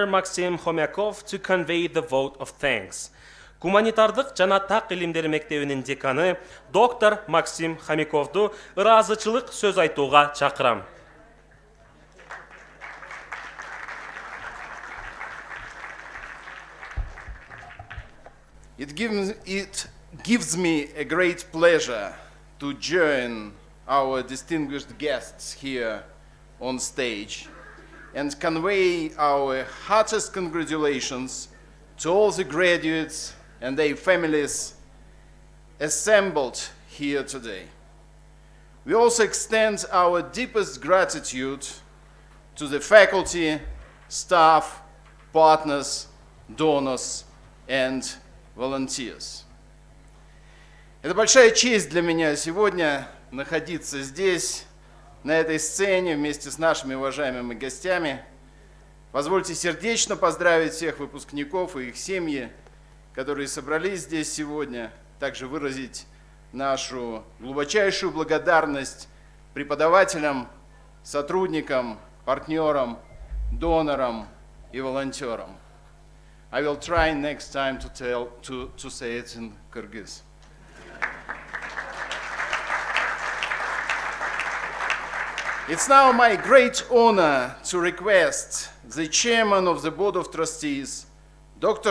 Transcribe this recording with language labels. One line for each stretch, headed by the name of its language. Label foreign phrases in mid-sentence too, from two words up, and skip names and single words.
English: Maxim Khomyakov, to convey the vote of thanks.
Kyrgyz: Гуманитардык жана так илимдери мектебинин деканы доктор Максим Хомяковду ыраазычылык сөз айтууга чакырам.
English: It gives me a great pleasure to join our distinguished guests here on stage and convey our heartiest congratulations to all the graduates and their families assembled here today. We also extend our deepest gratitude to the faculty, staff, partners, donors, and volunteers.
Russian: Это большая честь для меня сегодня находиться здесь, на этой сцене, вместе с нашими уважаемыми гостями. Позвольте сердечно поздравить всех выпускников и их семьи, которые собрались здесь сегодня, также выразить нашу глубочайшую благодарность преподавателям, сотрудникам, партнерам, донорам и волонтерам.
English: I will try next time to say it in Kyrgyz. It's now my great honor to request the chairman of the Board of Trustees, Dr.